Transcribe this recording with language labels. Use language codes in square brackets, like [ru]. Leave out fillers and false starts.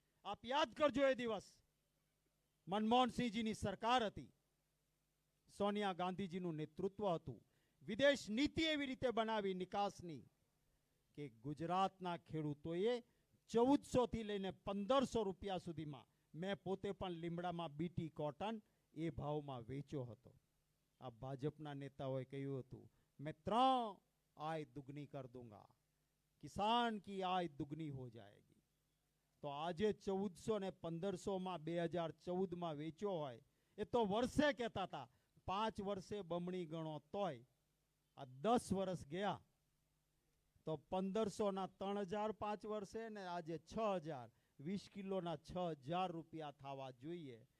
[gu] આપ યાદ કરજો, એ દિવસ મનમોહનસિંહજીની સરકાર હતી, સોનિયા ગાંધીજીનું નેતૃત્વ હતું. વિદેશ નીતિ એવી રીતે બનાવી નિકાસની કે ગુજરાતના ખેડૂતોએ 1400 થી લઈને 1500 રૂપિયા સુધીમાં, મેં પોતે પણ લીમડામાં બીટી કોટન એ ભાવમાં વેચ્યો હતો. આ ભાજપના નેતાઓએ કહ્યું હતું મેં 3 [hi] आय दुगनी कर दूंगा, किसान की आय दुगनी हो जाएगी. [gu] तो આજે 1400 ને 1500 માં 2014 માં વેચ્યો હોય એ તો વર્ષે કહેતા હતા, 5 વર્ષે બમણી ગણો તોય આ 10 વર્ષ ગયા તો 1500 ના 3000 5 વર્ષે ને આજે 6000, 20 કિલોના 6000 રૂપિયા થવા જોઈએ.